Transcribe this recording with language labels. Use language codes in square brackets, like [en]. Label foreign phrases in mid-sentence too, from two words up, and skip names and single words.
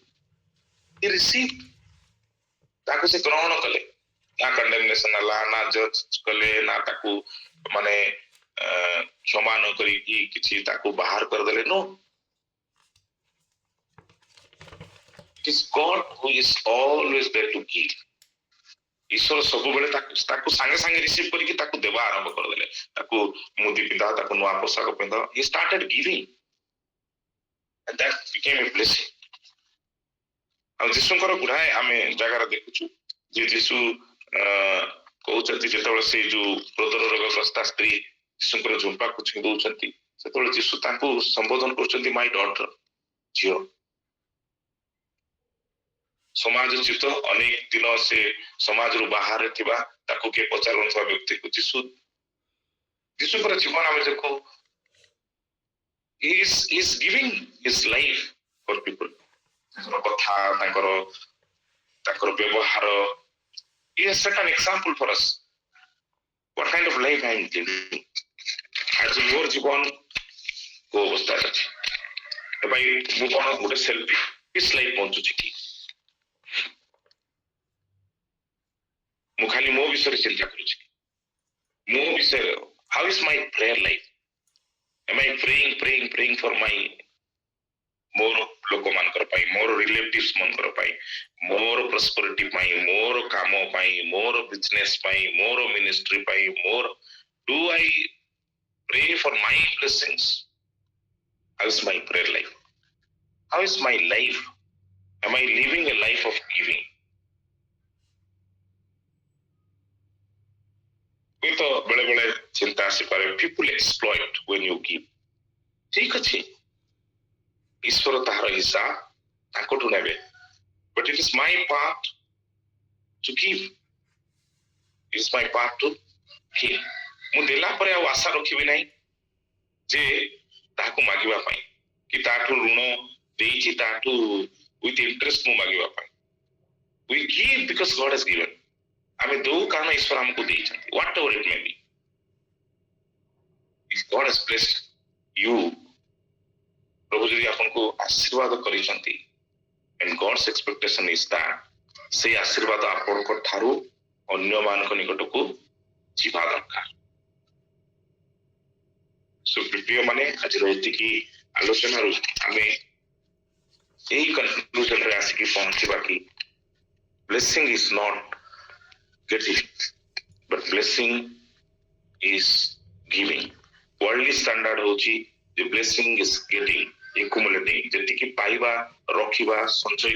[or] ତାକୁ ସେ ଗ୍ରହଣ କଲେ, ନା କଣ୍ଡେମନେସନ ହେଲା, ନା ଜଜ୍ କଲେ, ନା ତାକୁ ମାନେ କ୍ଷମା ନ କରିକି କିଛି ତାକୁ ବାହାର କରିଦେଲେ। [en] No, it is God who is always there to give. [or] ଈଶ୍ୱର ସବୁବେଳେ ତାକୁ ସାଙ୍ଗେ ସାଙ୍ଗେ ରିସିଭ କରିକି ତାକୁ ଦେବା ଆରମ୍ଭ କରିଦେଲେ। ତାକୁ ମୁଦି ପିନ୍ଧାଅ, ତାକୁ ନୂଆ ପୋଷାକ ପିନ୍ଧାଅ। [en] He started giving and that became a blessing. [or] ଆଉ ଯୀଶୁଙ୍କର ଗୁଡାଏ ଆମେ ଜାଗାରେ ଦେଖୁଛୁ ଯେ ଯୀଶୁ କହୁଛନ୍ତି ଯେତେବେଳେ ସେଇ ଯୋଉ ହୃଦୟ ରୋଗଗ୍ରସ୍ତା ସ୍ତ୍ରୀ ଯୀଶୁଙ୍କର ଝୁମ୍ପାକୁ ଛୁଇଁ ଦଉଛନ୍ତି, ସେତେବେଳେ ଯୀଶୁ ତାଙ୍କୁ ସମ୍ବୋଧନ କରୁଛନ୍ତି [en] my daughter, [or] ଝିଅ। ସମାଜଚ୍ୟୁତ ଅନେକ ଦିନ ସେ ସମାଜରୁ ବାହାରେ ଥିବା, ତାକୁ କିଏ ପଚାରୁନଥିବା ବ୍ୟକ୍ତିକୁ ଯୀଶୁଙ୍କର ଜୀବନ ଆମେ ଦେଖୁ, [en] he is giving his life for people. [or] ତାଙ୍କର କଥା, ତାଙ୍କର ବ୍ୟବହାର, [en] he has set an example for us. What kind of life I am living? [or] ଆଜି ମୋର ଜୀବନ କୋଉ ଅବସ୍ଥାରେ ଅଛି? ଭାଇ ମୁଁ କଣ ଗୋଟେ [en] selfish life [or] ବଞ୍ଚୁଛି କି? ଖାଲି ମୋ ବିଷୟରେ ଚିନ୍ତା କରୁଛି ମୋ ବିଷୟରେ [en] how is my prayer life am I praying for my [or] ମୋର ଲୋକମାନଙ୍କର ପାଇଁ ମୋର ରିଲେଟିଭ୍ସ ମାନଙ୍କର ପାଇଁ ମୋର ପ୍ରସ୍ପରିଟି ପାଇଁ ମୋର କାମ ପାଇଁ ମୋର ବିଜନେସ୍ ପାଇଁ ମୋର ମିନିଷ୍ଟ୍ରି ପାଇଁ ମୋର [en] do I pray for my blessings how is my prayer life how is my life am I living a life of giving [or] ହୁଏତ ବେଳେ ବେଳେ ଚିନ୍ତା ଆସିପାରେ [en] people exploit when you give [or] ଠିକ ଅଛି ଈଶ୍ୱର ତାହାର ହିସାବ ତାଙ୍କଠୁ ନେବେ [en] but it is my part to give it is my part to give [or] ମୁଁ ଦେଲା ପରେ ଆଉ ଆଶା ରଖିବି ନାହିଁ ଯେ ତାହାକୁ ମାଗିବା ପାଇଁ କି ତାଠୁ ଋଣ ଦେଇଛି ତାଠୁ [en] with interest [or] ମୁଁ ମାଗିବା ପାଇଁ [en] we give because God has given [or] ଆମେ ଦଉ କାରଣ ଈଶ୍ୱର ଆମକୁ ଦେଇଛନ୍ତି [en] whatever it may be if God has blessed you [or] ପ୍ରଭୁ ଯଦି ଆପଣଙ୍କୁ ଆଶୀର୍ବାଦ କରିଛନ୍ତି [en] and God's expectation is that [or] ସେଇ ଆଶୀର୍ବାଦ ଆପଣଙ୍କ ଠାରୁ ଅନ୍ୟମାନଙ୍କ ନିକଟକୁ ଯିବା ଦରକାର ପ୍ରିୟ ମାନେ ଆଜିର ଏତିକି ଆଲୋଚନାରୁ ଆମେ ଏଇ କନକ୍ଲୁଜନରେ ଆସିକି ପହଞ୍ଚିବା କି [en] blessing is not getting but blessing is giving worldly standard [or] ହଉଛି ଯେ [en] blessing is getting accumulating [or] ଯେତିକି ପାଇବା ରଖିବା ସଞ୍ଚୟ